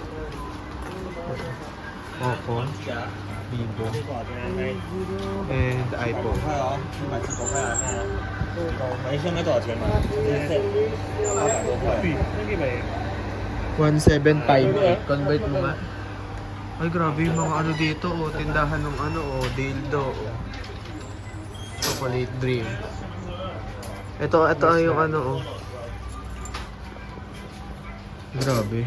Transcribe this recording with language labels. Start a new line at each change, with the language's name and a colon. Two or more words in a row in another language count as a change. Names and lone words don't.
English: Oppo, Vivo, and iPhone.
Chinese: 没现在多少钱吗？800多块。 1,758.
Filipino: Convert mo nga. Ay, grabe yung mga ano dito, oh. Tindahan ng ano, oh. Dildo, oh. Chocolate Dream. Ito ay yung ano, oh. Grabe.